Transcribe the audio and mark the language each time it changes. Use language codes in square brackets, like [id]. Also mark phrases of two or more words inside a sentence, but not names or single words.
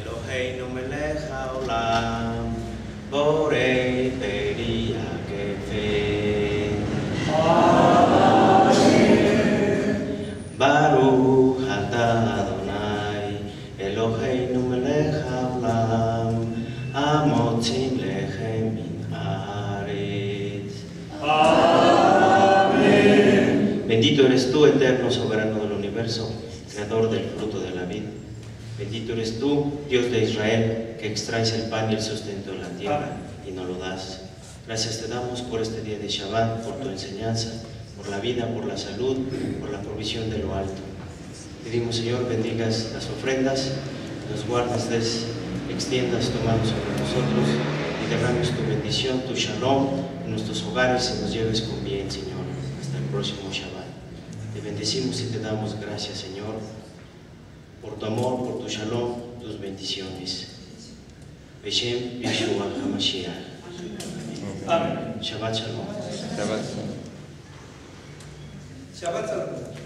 [he] אלוהינו מלך העולם בורא פרי הגפן. ברוך אתה אדוני אלוהינו מלך העולם המוציא לחם מן הארץ. [es] Bendito eres tú, eterno soberano del universo, creador del fruto de la vida. Bendito eres tú, Dios de Israel, que extraes el pan y el sustento de la tierra y nos lo das. Gracias te damos por este día de Shabbat, por tu enseñanza, por la vida, por la salud, por la provisión de lo alto. Pedimos, Señor, bendigas las ofrendas, nos guardas, extiendas tu mano sobre nosotros y derrames tu bendición, tu shalom en nuestros hogares y nos lleves con bien, Señor, hasta el próximo Shabbat. Te bendecimos y te damos gracias, Señor, por tu amor, por tu shalom, tus bendiciones. [he] בשם ישוע המשיח. Amén. שבת שלום. Shabbat. שבת שלום.